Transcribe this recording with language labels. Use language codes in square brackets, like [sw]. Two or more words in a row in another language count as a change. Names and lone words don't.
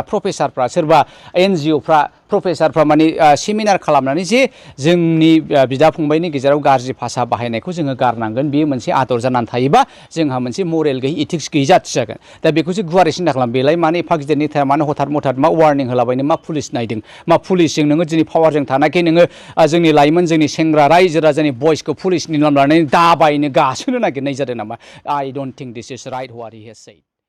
[brx] प्रफेसारफ्रा सोरबा NGOफ्रा प्रफेसारफ्रा माने सेमिनार खालामनानै जे जोंनि बिदा फंबायनि गेजेराव गाज्रि भाषा बाहायनायखौ जोङो गारनांगोन बेयो मोनसे आदर जानानै थायोबा जोंहा मोनसे मरेल गैयै इथिक्स गैयै जाथि जागोन दा बेखौसो गुवारै सिन्था खालाम बेलाय मानो एफा गिदिरनि थाया मानो हथात मथात मा वार्निं होलाबायनो मा पुलिस नायदों मा पुलिसजों नोङो दिनै पावारजों थानायखाय नोङो जोंनि लाइमोन जोंनि सेंग्रा रायजो राजानि भइसखौ पुलिसनि नाम लानानै दाबायनो गासोनो नागिरनाय जादों नामा [en] I don't think this is right what he has said